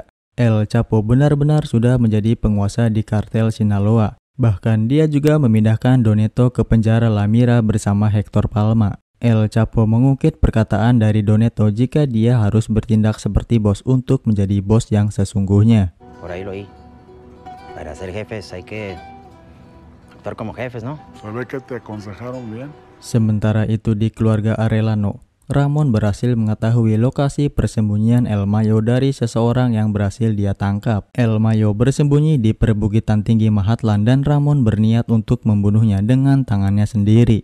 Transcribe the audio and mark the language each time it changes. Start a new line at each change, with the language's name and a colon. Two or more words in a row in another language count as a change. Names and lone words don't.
Indonesian: El Chapo benar-benar sudah menjadi penguasa di kartel Sinaloa. Bahkan dia juga memindahkan Doneto ke penjara La Mira bersama Hector Palma. El Chapo mengungkit perkataan dari Doneto jika dia harus bertindak seperti bos untuk menjadi bos yang sesungguhnya.
Spanish: Por ahí lo oí. Para ser jefes hay que actuar como jefes, ¿no? Se ve que te aconsejaron bien.
Indonesian: Sementara itu di keluarga Arellano, Ramon berhasil mengetahui lokasi persembunyian El Mayo dari seseorang yang berhasil dia tangkap. El Mayo bersembunyi di perbukitan tinggi Mahatlan dan Ramon berniat untuk membunuhnya dengan tangannya sendiri.